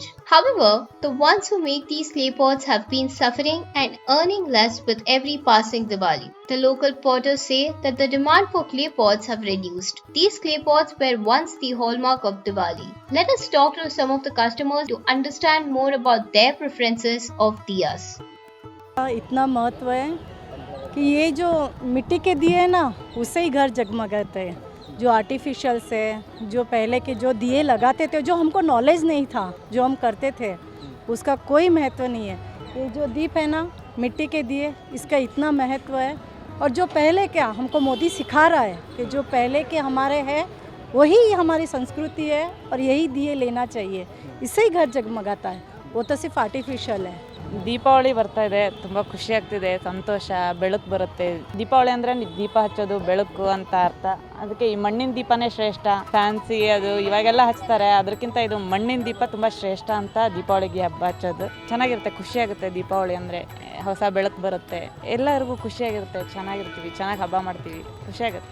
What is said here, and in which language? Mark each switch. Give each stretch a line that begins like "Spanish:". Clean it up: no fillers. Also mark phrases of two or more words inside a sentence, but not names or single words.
English: However, the ones who make these clay pots have been suffering and earning less with every passing Diwali. The local potters say that the demand for clay pots have reduced. These clay pots were once the hallmark of Diwali. Let us talk to some of the customers to understand more about their preferences of diyas.
Hindi: इतना महत्व है कि ये जो मिट्टी के दिए ना उससे ही घर जगमगाते हैं। जो आर्टिफिशियल से जो पहले के जो दिए लगाते थे जो हमको नॉलेज नहीं था जो हम करते थे उसका कोई महत्व नहीं है। ये जो दीप है ना मिट्टी के दिए इसका इतना महत्व है। और जो पहले क्या हमको मोदी सिखा रहा है कि जो पहले के हमारे हैं वही हमारी संस्कृति है और यही दिए लेना चाहिए, इससे ही घर जगमगाता है। वो तो सिर्फ आर्टिफिशियल है।
Kannada: ದೀಪಾವಳಿ ಬರ್ತಾ ಇದೆ, ತುಂಬ ಖುಷಿ ಆಗ್ತಿದೆ, ಸಂತೋಷ, ಬೆಳಕು ಬರುತ್ತೆ. ದೀಪಾವಳಿ ಅಂದರೆ ದೀಪ ಹಚ್ಚೋದು ಬೆಳಕು ಅಂತ ಅರ್ಥ. ಅದಕ್ಕೆ ಈ ಮಣ್ಣಿನ ದೀಪನೇ ಶ್ರೇಷ್ಠ. ಫ್ಯಾನ್ಸಿ ಅದು ಇವಾಗೆಲ್ಲ ಹಚ್ತಾರೆ, ಅದಕ್ಕಿಂತ ಇದು ಮಣ್ಣಿನ ದೀಪ ತುಂಬ ಶ್ರೇಷ್ಠ ಅಂತ ದೀಪಾವಳಿಗೆ ಹಬ್ಬ ಹಚ್ಚೋದು ಚೆನ್ನಾಗಿರುತ್ತೆ. ಖುಷಿಯಾಗುತ್ತೆ ದೀಪಾವಳಿ ಅಂದರೆ, ಹೊಸ ಬೆಳಕು ಬರುತ್ತೆ, ಎಲ್ಲರಿಗೂ ಖುಷಿಯಾಗಿರುತ್ತೆ, ಚೆನ್ನಾಗಿರ್ತೀವಿ, ಚೆನ್ನಾಗಿ ಹಬ್ಬ ಮಾಡ್ತೀವಿ, ಖುಷಿಯಾಗುತ್ತೆ.